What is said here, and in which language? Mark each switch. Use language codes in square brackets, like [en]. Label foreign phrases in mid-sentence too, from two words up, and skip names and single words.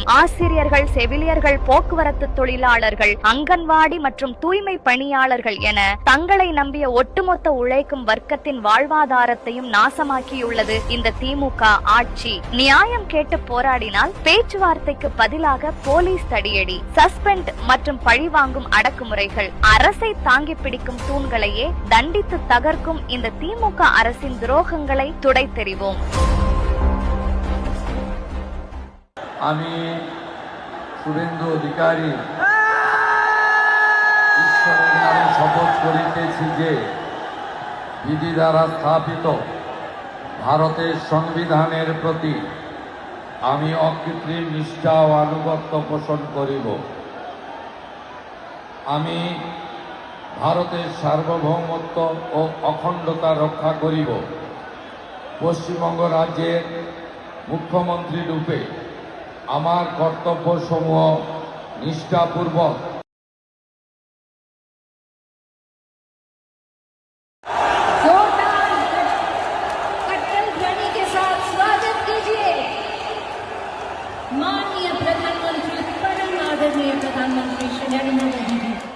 [ta] ஆசிரியர்கள், செவிலியர்கள், போக்குவரத்து தொழிலாளர்கள், அங்கன்வாடி மற்றும் தூய்மை பணியாளர்கள் என தங்களை நம்பிய ஒட்டுமொத்த உழைக்கும் வர்க்கத்தின் வாழ்வாதாரத்தையும் நாசமாக்கியுள்ளது இந்த திமுக ஆட்சி. நியாயம் கேட்டு போராடினால் பேச்சுவார்த்தைக்கு பதிலாக போலீஸ் தடியடி, சஸ்பெண்ட் மற்றும் பழிவாங்கும் அடக்குமுறைகள், அரசை தாங்கி பிடிக்கும் தூண்களையே தண்டித்து தகர்க்கும் இந்த திமுக அரசின் துரோகங்களை துடைத்தெறிவோம். [bn] আমি শুভেন্দু অধিকারী ঈশ্বরের নামে শপথ করিতেছি যে বিধি দ্বারা স্থাপিত ভারতের সংবিধানের প্রতি আমি অকৃত্রিম নিষ্ঠা ও আনুগত্য পোষণ করিব। আমি ভারতের সার্বভৌমত্ব ও অখণ্ডতা রক্ষা করিব। পশ্চিমবঙ্গ রাজ্যের মুখ্যমন্ত্রী রূপে আমার কর্তব্যসমূহ নিষ্ঠাপূর্বক [hi] माननीय प्रधानमंत्री, परम आदरणीय प्रधानमंत्री श्री नरेंद्र मोदी जी।